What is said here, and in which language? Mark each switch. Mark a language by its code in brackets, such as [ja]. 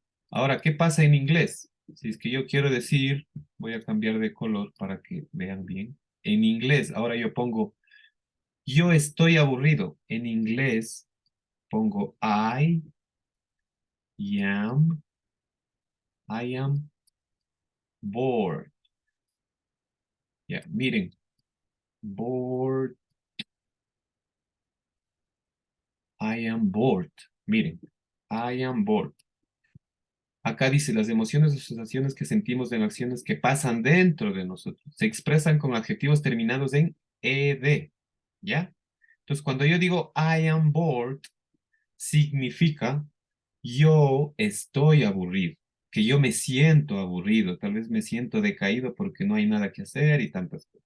[es] Ahora, ¿qué pasa en inglés? Si es que yo quiero decir, voy a cambiar de color para que vean bien. En inglés, ahora yo pongo, yo estoy aburrido. En inglés pongo am, I am bored. [en] Ya, miren, bored, I am bored. Miren, I am bored. [es] Acá dice, las emociones o sensaciones que sentimos en acciones que pasan dentro de nosotros se expresan con adjetivos terminados en ed, ¿ya? Entonces, cuando yo digo I am bored, significa yo estoy aburrido, que yo me siento aburrido, tal vez me siento decaído porque no hay nada que hacer y tantas cosas.